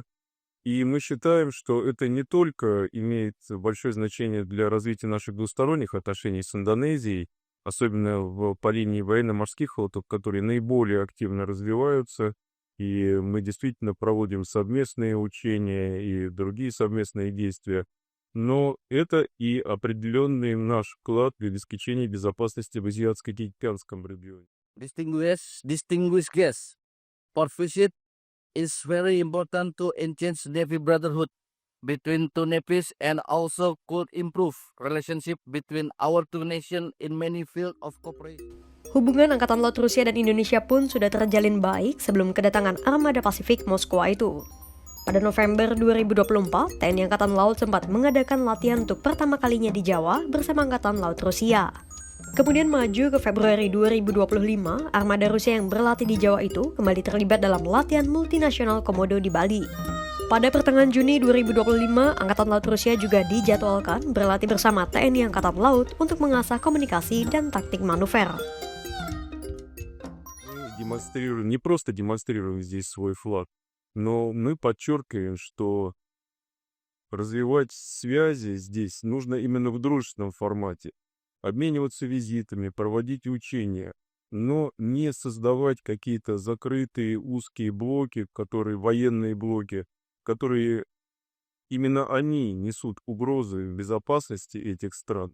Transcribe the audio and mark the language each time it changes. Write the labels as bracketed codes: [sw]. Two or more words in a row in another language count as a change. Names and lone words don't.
[ru] И мы считаем, что это не только имеет большое значение для развития наших двусторонних отношений с Индонезией, особенно по линии военно-морских флотов, которые наиболее активно развиваются. И мы действительно проводим совместные учения и другие совместные действия. Но это и определенный наш вклад в обеспечение безопасности в Азиатско-Тихоокеанском регионе. [en] Distinguished guests, port visit is very important to enhance Navy brotherhood between two navies and also could improve relationship between our two nations in many fields of cooperation. [id] Hubungan Angkatan Laut Rusia dan Indonesia pun sudah terjalin baik sebelum kedatangan armada Pasifik Moskwa itu. Pada November 2024, TNI Angkatan Laut sempat mengadakan latihan untuk pertama kalinya di Jawa bersama Angkatan Laut Rusia. Kemudian maju ke Februari 2025, armada Rusia yang berlatih di Jawa itu kembali terlibat dalam latihan multinasional Komodo di Bali. Pada pertengahan Juni 2025, Angkatan Laut Rusia juga dijadwalkan berlatih bersama TNI Angkatan Laut untuk mengasah komunikasi dan taktik manuver. [ru] Не просто демонстрируем здесь свой флаг, но мы подчеркиваем, что развивать связи здесь нужно именно в дружественном формате. Обмениваться визитами, проводить учения, но не создавать какие-то закрытые узкие блоки, военные блоки, которые именно они несут угрозы безопасности этих стран.